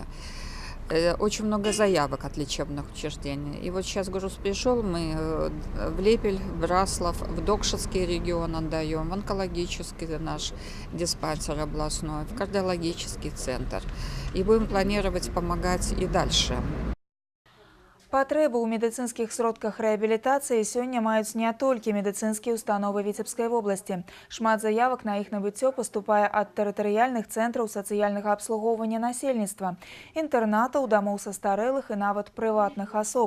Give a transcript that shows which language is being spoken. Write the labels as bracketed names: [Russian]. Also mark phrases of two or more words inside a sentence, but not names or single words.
[Russian] Очень много заявок от лечебных учреждений. И вот сейчас груз пришел, мы в Лепель, в Браслав, в Докшинский регион отдаем, в онкологический наш диспансер областной, в кардиологический центр. И будем планировать помогать и дальше. [Belarusian] Патрэбы ў медыцынскіх сродках рэабілітацыі сёння маюць не толькі медыцынскія установы Віцебскай вобласці. Шмат заявак на іх набыццё паступае ад тэрытарыяльных цэнтраў сацыяльнага абслугоўвання насельніцтва, інтэрнатаў, дамоў састарэлых і нават прыватных асоб.